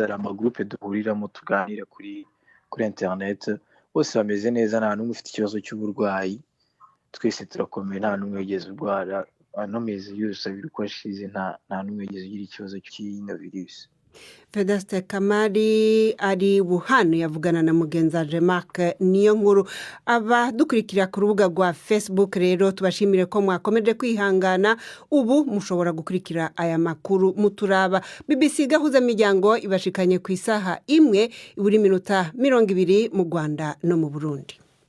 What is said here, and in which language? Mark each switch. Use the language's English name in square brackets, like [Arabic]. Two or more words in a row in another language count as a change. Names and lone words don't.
[Kinyarwanda] Ari amagroupe duhuriramo tuganira kuri internet, bose bameze neza, nta n'umwe ufite ikibazo cy'uburwayi. Twese turakomeye, nta n'umwe wigeze urwara. Ano mezi yose abiri uko ashize nta n'umwe wigeze ugira ikibazo cy'ino virus. Vedaste Kamari ari Wuhan yavugana na mugenzaje Mark niyo nkuru. Abadukurikira ku rubuga rwa Facebook rero tubashimire ko mwakomeje kwihangana. Ubu mushobora gukurikira aya makuru muturaba. [Rundi] BBC Gahuza Miryango ibashikanye ku isaha imwe iburi minota 20 mu Rwanda no mu Burundi.